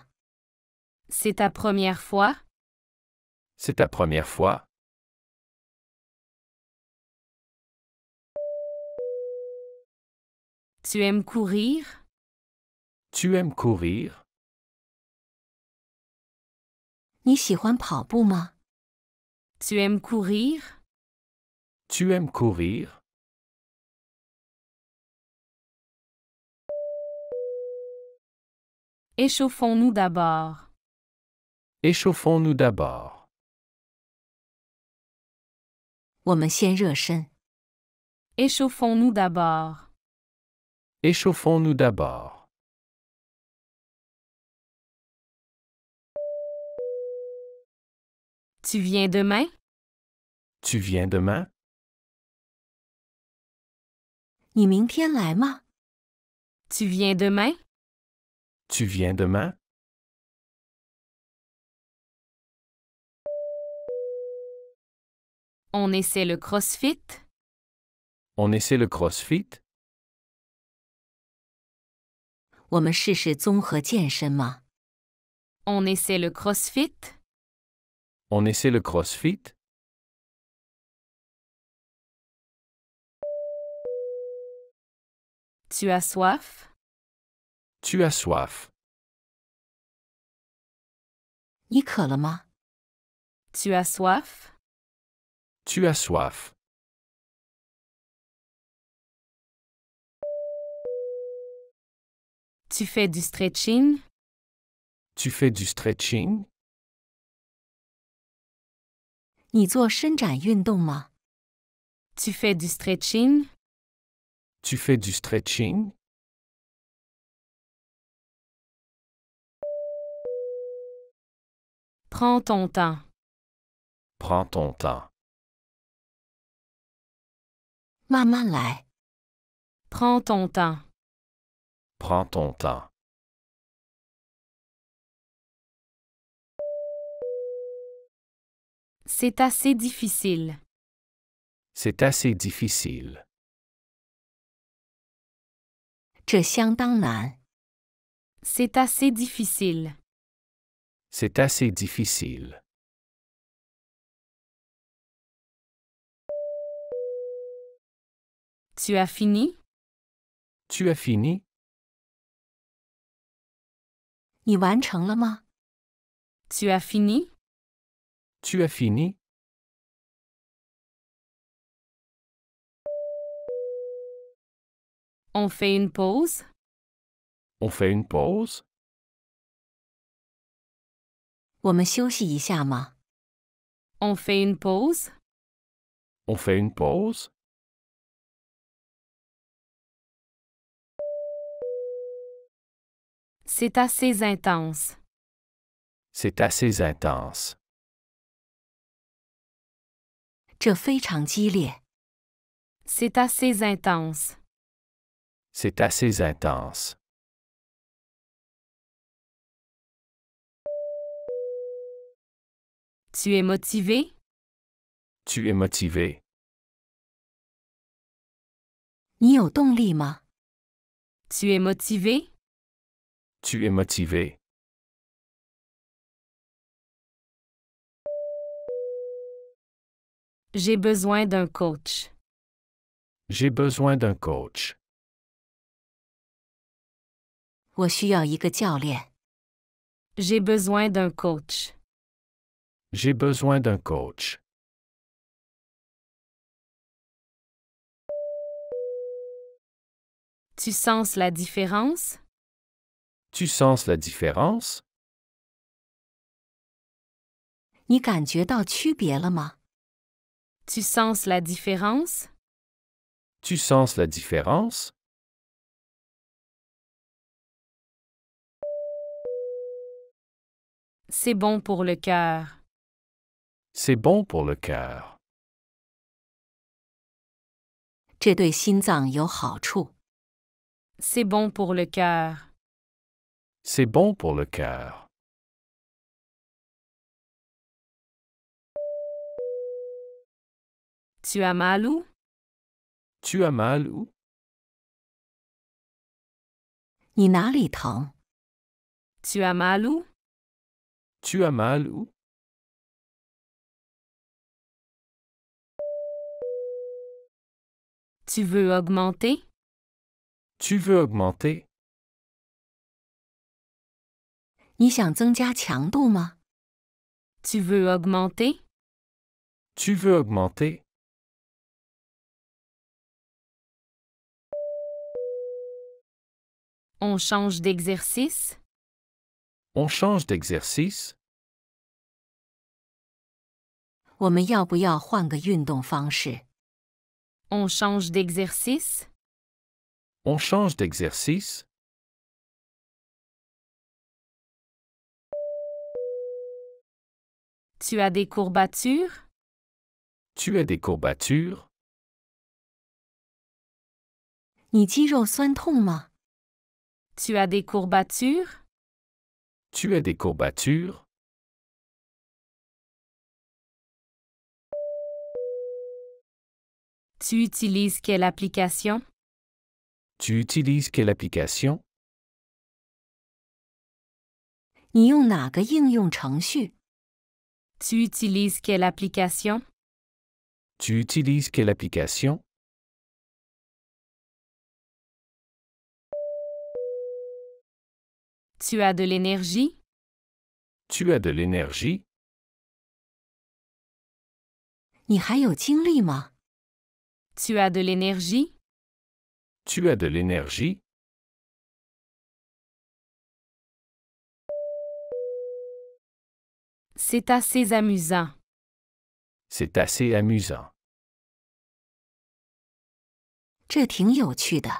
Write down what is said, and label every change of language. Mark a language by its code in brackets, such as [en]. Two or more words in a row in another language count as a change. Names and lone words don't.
[fr] C'est ta première fois? C'est ta première fois? Tu aimes courir? Tu aimes courir? [zh] 你喜欢跑步吗？ [fr] Tu aimes courir? Tu aimes courir? Échauffons-nous d'abord. Échauffons-nous d'abord. [zh] 我们先热身。 [fr] Échauffons-nous d'abord. Échauffons-nous d'abord. Tu viens demain? Tu viens demain? [zh] 你明天来吗？ [fr] Tu viens demain? Tu viens demain? On essaie le CrossFit? On essaie le CrossFit? [zh] 我们试试综合健身吗？ [fr] On essaie le CrossFit? On essaie le CrossFit? Tu as soif? Tu as soif? [zh] 你渴了吗？ [fr] Tu as soif? Tu as soif? Tu fais du stretching? Tu fais du stretching? [zh] 你做伸展运动吗？ [fr] Tu fais du stretching? Tu fais du stretching? Prends ton temps. Prends ton temps. [zh] 慢慢来。 [fr] Prends ton temps. Prends ton temps. C'est assez difficile. C'est assez difficile. [zh] 这相当难。 [fr] C'est assez difficile. C'est assez difficile. Tu as fini? Tu as fini? [zh] 你完成了吗？ [fr] Tu as fini? Tu as fini? On fait une pause? On fait une pause? [zh] 我们休息一下吗？ [fr] On fait une pause? On fait une pause? C'est assez intense. C'est assez intense. [zh] 这非常激烈。 [fr] C'est assez intense. C'est assez intense. Tu es motivé? Tu es motivé. [zh] 你有动力吗？ [fr] Tu es motivé? Tu es motivé. J'ai besoin d'un coach. J'ai besoin d'un coach. [zh] 我需要一个教练。 [fr] J'ai besoin d'un coach. J'ai besoin d'un coach. Tu sens la différence? Tu sens la différence? [zh] 你感觉到区别了吗？ [fr] Tu sens la différence? Tu sens la différence? C'est bon pour le cœur. C'est bon pour le cœur. [zh] 这对心脏有好处。 [fr] C'est bon pour le cœur. C'est bon pour le cœur. Tu as mal où? Tu as mal où? [zh] 你哪里疼？ [fr] Tu as mal où? Tu as mal où? Tu veux augmenter? Tu veux augmenter? [zh] 你想增加强度吗？ [fr] Tu veux augmenter? Tu veux augmenter? On change d'exercice? On change d'exercice? [zh] 我们要不要换个运动方式？ [fr] On change d'exercice? On change d'exercice? Tu as des courbatures? Tu as des courbatures? [zh] 你肌肉酸痛吗？ [fr] Tu as des courbatures? Tu as des courbatures? Tu utilises quelle application? Tu utilises quelle application? [zh] 你用哪个应用程序？ [fr] Tu utilises quelle application? Tu utilises quelle application? Tu as de l'énergie? Tu as de l'énergie? [zh] 你还有精力吗？ [fr] Tu as de l'énergie? Tu as de l'énergie? C'est assez amusant. C'est assez amusant. [zh] 这挺有趣的。